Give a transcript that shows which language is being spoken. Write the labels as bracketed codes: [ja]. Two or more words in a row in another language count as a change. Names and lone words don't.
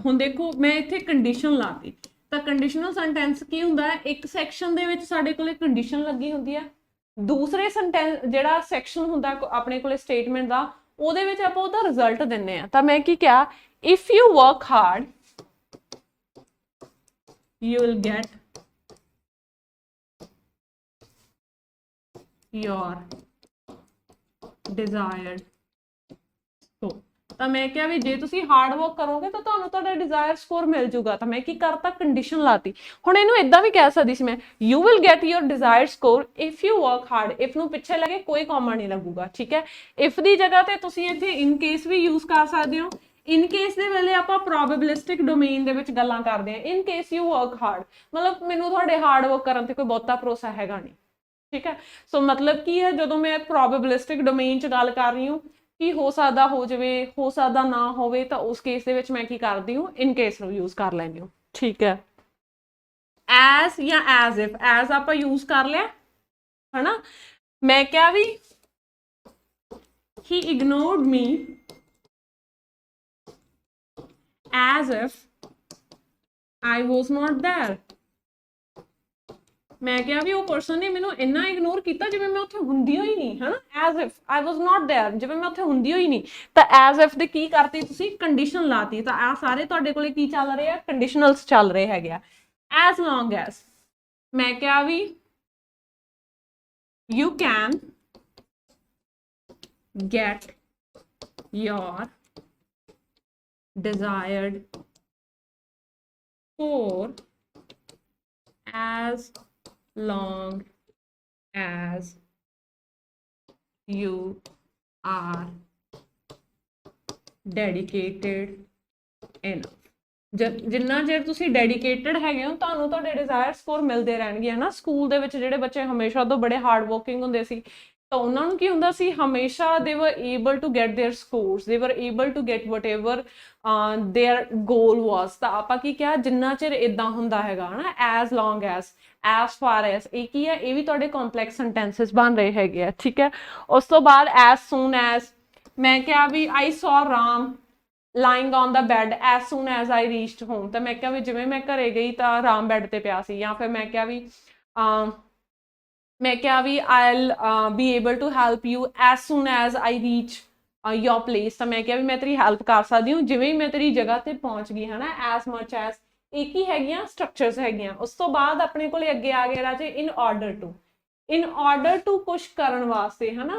[pa] ਹੁਣ ਦੇਖੋ ਮੈਂ ਇੱਥੇ ਕੰਡੀਸ਼ਨ ਲਾਤੀ, ਤਾਂ [en] conditional sentence [pa] ਕੀ ਹੁੰਦਾ ਹੈ, ਇੱਕ ਸੈਕਸ਼ਨ ਦੇ ਵਿੱਚ ਸਾਡੇ ਕੋਲੇ ਕੰਡੀਸ਼ਨ ਲੱਗੀ ਹੁੰਦੀ ਹੈ, ਦੂਸਰੇ ਸੈਂਟੈਂਸ ਜਿਹੜਾ ਸੈਕਸ਼ਨ ਹੁੰਦਾ ਆਪਣੇ ਕੋਲੇ ਸਟੇਟਮੈਂਟ ਦਾ ਉਹਦੇ ਵਿੱਚ ਆਪਾਂ ਉਹਦਾ ਰਿਜ਼ਲਟ ਦਿੰਨੇ ਆ। ਤਾਂ ਮੈਂ ਕੀ ਕਿਹਾ, [en] if you work hard you will get your desired score। [pa] ਤਾਂ ਮੈਂ ਕਿਹਾ ਵੀ ਜੇ ਤੁਸੀਂ [en] hard work [pa] ਕਰੋਗੇ ਤਾਂ ਤੁਹਾਨੂੰ ਤੁਹਾਡਾ [en] desire score [pa] ਮਿਲ ਜੂਗਾ। ਤਾਂ ਮੈਂ ਕੀ ਕਰਤਾ, ਕੰਡੀਸ਼ਨ ਲਾਤੀ। ਹੁਣ ਇਹਨੂੰ ਇਦਾਂ ਵੀ ਕਹਿ ਸਕਦੀ ਸੀ ਮੈਂ, [en] you will get your desired score if you work hard। [pa] if ਨੂੰ ਪਿੱਛੇ ਲੱਗੇ ਕੋਈ ਕੌਮਾ ਨਹੀਂ ਲੱਗੂਗਾ, ਠੀਕ ਹੈ। if ਦੀ ਜਗ੍ਹਾ ਤੇ ਤੁਸੀਂ ਇੱਥੇ [en] in case [pa] ਵੀ ਯੂਜ਼ ਕਰ ਸਕਦੇ ਹੋ। [en] in case [pa] ਦੇ ਵੇਲੇ ਆਪਾਂ [en] probabilistic domain [pa] ਦੇ ਵਿੱਚ ਗੱਲਾਂ ਕਰਦੇ ਹਾਂ। [en] in case you work hard [pa] ਮਤਲਬ ਮੈਨੂੰ ਤੁਹਾਡੇ [en] hard work [pa] ਕਰਨ ਤੇ ਕੋਈ ਬਹੁਤਾ ਭਰੋਸਾ ਹੈਗਾ ਨਹੀਂ, ਠੀਕ ਹੈ। ਸੋ ਮਤਲਬ ਕੀ ਹੈ, ਜਦੋਂ ਮੈਂ [en] probabilistic domain [pa] 'ਚ ਗੱਲ ਕਰ ਰਹੀ ਹਾਂ ਕਿ ਹੋ ਸਕਦਾ ਹੋ ਜਾਵੇ, ਹੋ ਸਕਦਾ ਨਾ ਹੋਵੇ, ਤਾਂ ਉਸ ਕੇਸ ਦੇ ਵਿੱਚ ਮੈਂ ਕੀ ਕਰਦੀ ਹਾਂ, [en] in case [pa] ਨੂੰ ਯੂਜ਼ ਕਰ ਲੈਂਦੀ ਹਾਂ, ਠੀਕ ਹੈ। ਐਜ਼ ਜਾਂ [en] as if, [pa] ਐਜ਼ ਆਪਾਂ ਯੂਜ਼ ਕਰ ਲਿਆ, ਹਨਾ। ਮੈਂ ਕਿਹਾ ਵੀ [en] he ignored me as if I was not there। [pa] ਮੈਂ ਕਿਹਾ ਵੀ ਉਹ ਪਰਸਨ ਨੇ ਮੈਨੂੰ ਇੰਨਾ ਇਗਨੋਰ ਕੀਤਾ ਜਿਵੇਂ ਮੈਂ ਉੱਥੇ ਹੁੰਦੀ ਹੋਈ ਨਹੀਂ, ਹਨਾ। [en] as if I was not there, [pa] ਜਿਵੇਂ ਮੈਂ ਉੱਥੇ ਹੁੰਦੀ ਹੋਈ ਨਹੀਂ। ਤਾਂ [en] as if [pa] ਦੇ ਕੀ ਕਰਤੀ ਤੁਸੀਂ, ਕੰਡੀਸ਼ਨ ਲਾਤੀ। ਤਾਂ ਆ ਸਾਰੇ ਤੁਹਾਡੇ ਕੋਲੇ ਕੀ ਚੱਲ ਰਹੇ ਆ, ਕੰਡੀਸ਼ਨਲਸ ਚੱਲ ਰਹੇ ਹੈਗੇ ਆ। [en] as long as [pa] ਮੈਂ ਕਿਹਾ ਵੀ [en] you can get your desired score as long as you are dedicated enough। [pa] ਜਿੰਨਾ ਚਿਰ ਤੁਸੀਂ ਡੈਡੀਕੇਟਡ ਹੈਗੇ ਹੋ ਤੁਹਾਨੂੰ ਤੁਹਾਡੇ [en] desire score [pa] ਮਿਲਦੇ ਰਹਿਣਗੇ, ਹਨਾ। ਸਕੂਲ ਦੇ ਵਿੱਚ ਜਿਹੜੇ ਬੱਚੇ ਹਮੇਸ਼ਾ ਤੋਂ ਬੜੇ [en] hard working [pa] ਹੁੰਦੇ ਸੀ ਤਾਂ ਉਹਨਾਂ ਨੂੰ ਕੀ ਹੁੰਦਾ ਸੀ, ਹਮੇਸ਼ਾ [en] they were able to get their scores, they were able to get whatever their goal was। [pa] ਤਾਂ ਆਪਾਂ ਕੀ ਕਿਹਾ, ਜਿੰਨਾ ਚਿਰ ਇਦਾਂ ਹੁੰਦਾ ਹੈਗਾ, ਹਨਾ। [en] as long as far as [pa] ਇਹ ਕੀ ਹੈ, ਇਹ ਵੀ ਤੁਹਾਡੇ [en] complex sentences [pa] ਬਣ ਰਹੇ ਹੈਗੇ ਆ, ਠੀਕ ਹੈ। ਉਸ ਤੋਂ ਬਾਅਦ [en] as soon as [pa] ਮੈਂ ਕਿਹਾ ਵੀ [en] I saw Ram lying on the bed as soon as I reached home। [pa] ਤਾਂ ਮੈਂ ਕਿਹਾ ਵੀ ਜਿਵੇਂ ਮੈਂ ਘਰੇ ਗਈ ਤਾਂ ਰਾਮ ਬੈੱਡ ਤੇ ਪਿਆ ਸੀ। ਜਾਂ ਫਿਰ ਮੈਂ ਕਿਹਾ ਵੀ [en] I'll be able to help you as soon as I reach your place। [pa] ਤਾਂ ਮੈਂ ਕਿਹਾ ਵੀ ਮੈਂ ਤੇਰੀ ਹੈਲਪ ਕਰ ਸਕਦੀ ਹਾਂ ਜਿਵੇਂ ਹੀ ਮੈਂ ਤੇਰੀ ਜਗ੍ਹਾ ਤੇ ਪਹੁੰਚ ਗਈ, ਹਨਾ। [en] as much as [pa] ਇਹ ਕੀ ਹੈਗੀਆਂ, ਸਟਰਕਚਰਸ ਹੈਗੀਆਂ। ਉਸ ਤੋਂ ਬਾਅਦ ਆਪਣੇ ਕੋਲੇ ਅੱਗੇ ਆ ਗਿਆ ਰਾਜੇ [en] in order to [pa] ਕੁਛ ਕਰਨ ਵਾਸਤੇ, ਹਨਾ।